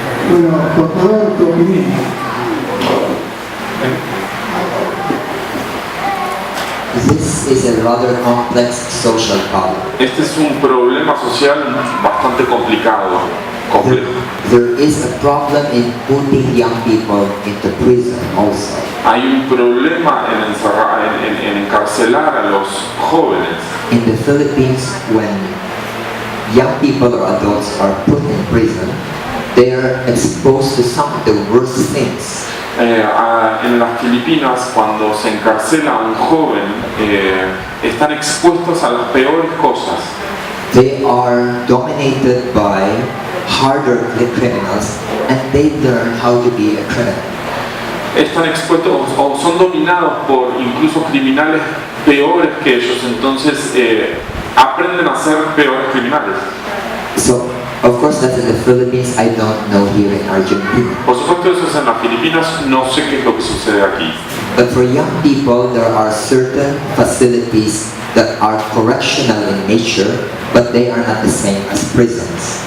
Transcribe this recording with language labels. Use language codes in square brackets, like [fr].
[es] Bueno, por favor, tu opinión. [en] This is a rather complex social problem. [es] Este es un problema social bastante complicado, complejo. [en] There is a problem in putting young people into prison also. [es] Hay un problema en encarcelar a los jóvenes. [en] In the Philippines, when young people or adults are put in prison, they are exposed to some of the worst things. [es] En las Filipinas, cuando se encarcela a un joven, están expuestos a las peores cosas. [en] They are dominated by harder criminals, and they learn how to be a criminal. [es] Están expuestos o son dominados por incluso criminales peores que ellos, entonces aprenden a ser peores criminales. [en] So, of course, that's in the Philippines. I don't know here in Argentina. [es] Por supuesto, eso es en las Filipinas, no sé qué es lo que sucede aquí. [en] But for young people, there are certain facilities that are correctional in nature, but they are not the same as prisons.